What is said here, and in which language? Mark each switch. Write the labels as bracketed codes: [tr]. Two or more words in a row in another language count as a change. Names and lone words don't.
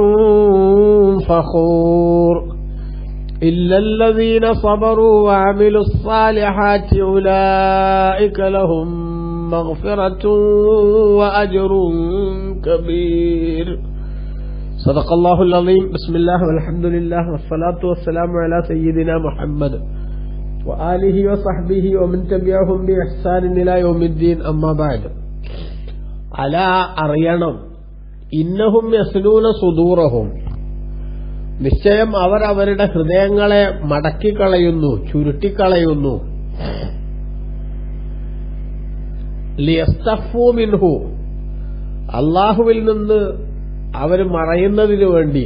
[ar] فخور إلا الذين صبروا وعملوا الصالحات أولئك لهم مغفرة وأجر كبير. صدق الله العظيم. بسم الله والحمد لله والصلاة والسلام على سيدنا محمد وآله وصحبه ومن تبعهم بإحسان إلى يوم الدين. أما بعد. [ml] ألا അറിയണം, [ar] إنهم يثنون صدورهم, [ml] നിശ്ചയം അവർ അവരുടെ ഹൃദയങ്ങളെ മടക്കിക്കളയുന്നു, ചുരുട്ടിക്കളയുന്നു. [ar] ليستخفوا منه, [ml] അല്ലാഹുവിൽ നിന്ന് അവർ മറയുന്നതിനു വേണ്ടി.